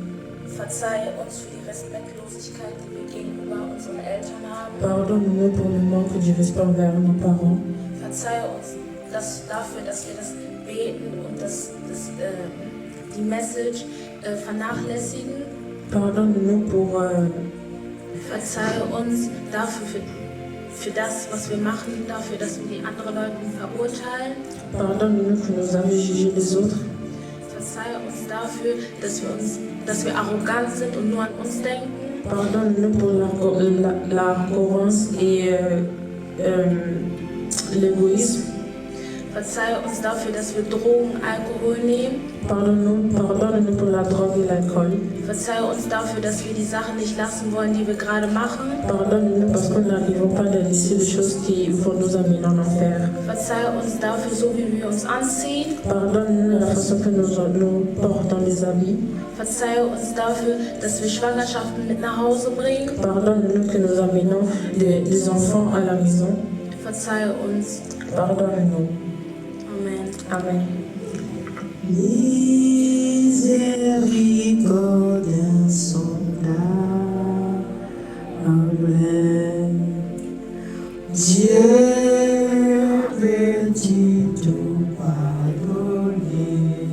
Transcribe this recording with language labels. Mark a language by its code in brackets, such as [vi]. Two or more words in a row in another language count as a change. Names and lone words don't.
[fr] Pardonne-nous pour le manque du respect envers nos parents. [de] Die Message vernachlässigen. [fr] Pardonne-nous pour [de] verzeihe uns dafür für das, was wir machen, dafür, dass wir die anderen Leute verurteilen. [fr] Pardonne-nous que nous avons jugé les autres. [de] Verzeihe uns dafür, dass wir arrogant sind und nur an uns denken. [fr] Pardonne-nous pour l'arrogance et l'égoïsme. [de] Verzeihe uns dafür, dass wir Drogen, Alkohol nehmen. [fr] Pardonne-nous pour la drogue et l'alcool. [de] Verzeihe uns dafür, dass wir die Sachen nicht lassen wollen, die wir gerade machen. [fr] Pardonne-nous parce que nous n'arrivons pas à laisser les choses qui vont nous amener en enfer. [de] Verzeihe uns dafür, so wie wir uns anziehen. [fr] Pardonne-nous la façon que nous portons les habits. [de] Verzeihe uns dafür, dass wir Schwangerschaften mit nach Hause bringen. [fr] Pardonne-nous que nous amenons des enfants à la maison. [de] Verzeihe uns. [fr] Pardonne-nous. Amen. Amen. Miséricorde insondable, Dieu peut-il tout pardonner?